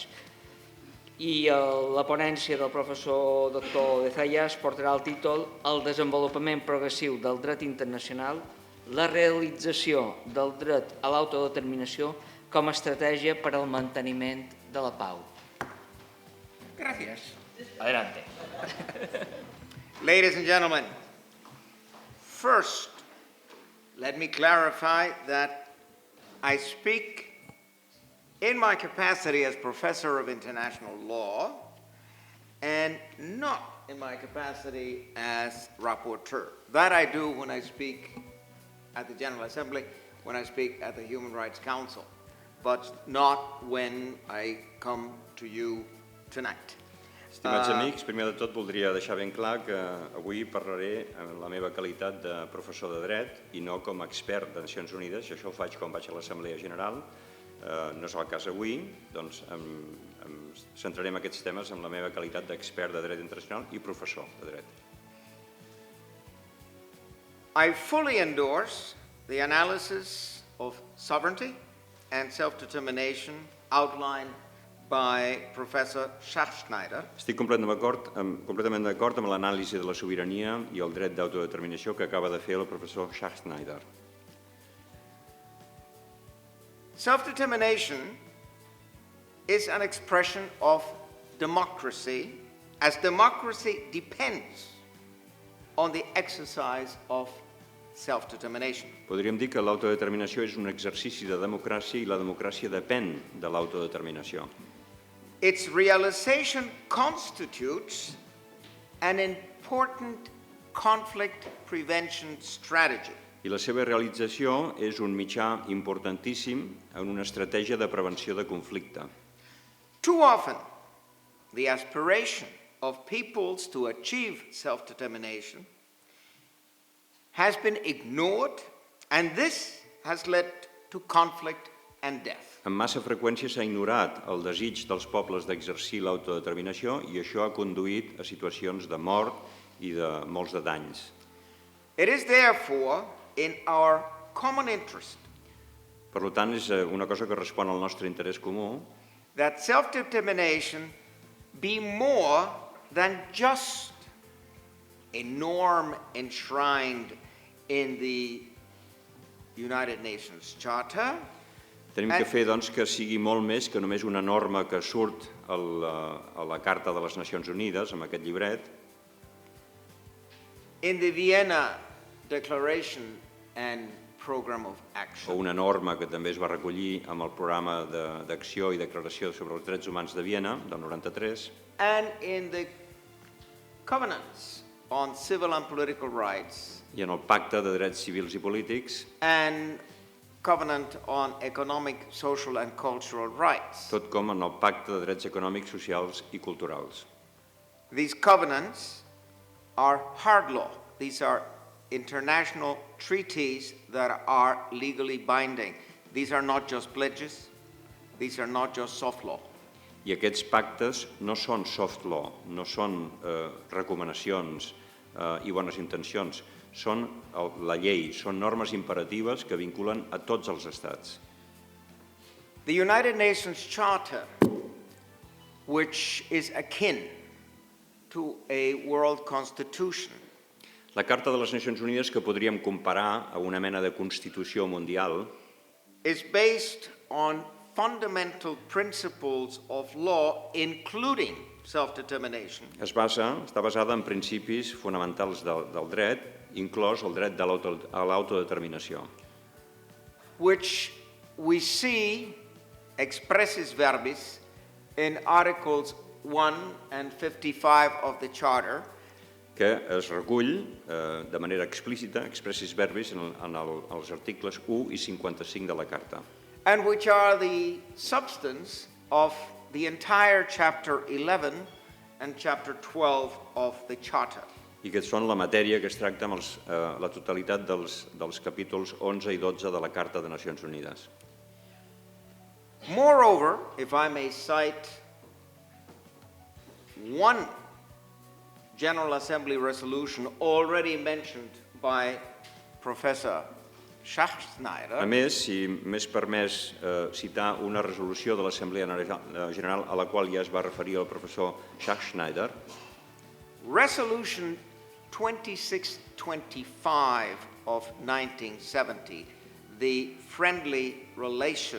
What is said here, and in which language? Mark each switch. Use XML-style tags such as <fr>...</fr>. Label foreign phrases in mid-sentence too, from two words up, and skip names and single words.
<ca>I la ponència del professor doctor de Zayas portarà el títol El desenvolupament progressiu del dret internacional, la realització del dret a l'autodeterminació com a estratègia per al manteniment de la pau.</ca> <es>Gracias. Adelante.</es> <en>Ladies and gentlemen, first, let me clarify that I speak in my capacity as Professor of International Law and not in my capacity as rapporteur. That I do when I speak at the General Assembly, when I speak at the Human Rights Council, but not when I come to you tonight.</en> <ca>Estimats amics, primer de tot voldria deixar ben clar que avui parlaré en la meva qualitat de professor de dret i no com a expert de Nacions Unides, i això ho faig quan vaig a l'Assemblea General. No és el cas avui, doncs em centraré en aquests temes amb la meva qualitat d'expert de dret internacional i professor de dret.</ca> <en>I fully endorse the analysis of sovereignty and self-determination outlined by Professor Schachtschneider.</en> <ca>Estic completament d'acord amb l'anàlisi de la sobirania i el dret d'autodeterminació que acaba de fer el professor Schachtschneider.</ca> <en>Self-determination is an expression of democracy, as democracy depends on the exercise of self-determination.</en> <ca>Podríem dir que l'autodeterminació és un exercici de democràcia i la democràcia depèn de l'autodeterminació.</ca> <en>Its realization constitutes an important conflict prevention strategy.</en> <ca>I la seva realització és un mitjà importantíssim en una estratègia de prevenció de conflicte.</ca> <en>Too often, the aspiration of peoples to achieve self-determination has been ignored, and this has led to conflict and death.</en> <ca>Amb massa freqüència s'ha ignorat el desig dels pobles d'exercir l'autodeterminació i això ha conduït a situacions de mort i de molts de danys.</ca> <en>It is therefore in our common interest</en> <ca>Per tant, és una cosa que respon al nostre interès comú</ca> <en>that self-determination be more than just a norm enshrined in the United Nations Charter.</en> <ca>Tenim que fer doncs, que sigui molt més que només una norma que surt a la Carta de les Nacions Unides, amb aquest llibret,</ca> <en>In the Vienna Declaration and Program of</en> <ca>o</ca> <en>Action,</en> <ca>una norma que també es va recollir amb el programa d'acció i declaració sobre els drets humans de Viena, del 93,</ca> <en>and in the covenants on civil and political rights,</en> <ca>i en el Pacte de Drets Civils i Polítics,</ca> <en>and covenant on economic, social and cultural rights.</en> <ca>tot com en el Pacte de Drets Econòmics, Socials i Culturals.</ca> <en>These covenants are hard law. These are international treaties that are legally binding. These are not just pledges. These are not just soft law.</en> <ca>I aquests pactes no són</ca> <en>soft law,</en> <ca>no són recomanacions i bones intencions, són la llei, són normes imperatives que vinculen a tots els estats.</ca> <en>The United Nations Charter, which is akin to a world constitution,</en> <ca>La Carta de les Nacions Unides, que podríem comparar a una mena de constitució mundial,</ca> <en>is based on fundamental principles of law, including self-determination,</en> <ca>està basada en principis fonamentals del dret, inclòs el dret a l'autodeterminació,</ca> <en>which we see</en> <la>expressis verbis</la> <en>in Articles 1 and 55 of the Charter,</en> <ca>que es recull de manera explícita,</ca> <la>expressis verbis,</la> <ca>en els articles 1 i 55 de la Carta,</ca> <en>and which are the substance of the entire Chapter 11 and Chapter 12 of the Charter.</en> <ca>i que són la matèria que es tracta amb la totalitat dels capítols 11 i 12 de la Carta de Nacions Unides.</ca> <en>Moreover, if I may cite one General Assembly resolution already mentioned by Professor</en> <ca>A</ca> <en>Schachtschneider,</en> <ca>més, si m'és permès citar una resolució de l'Assemblea General a la qual ja es va referir el professor Schachtschneider,</ca> <en>Resolution 2625 of 1970, the Friendly Relations</en>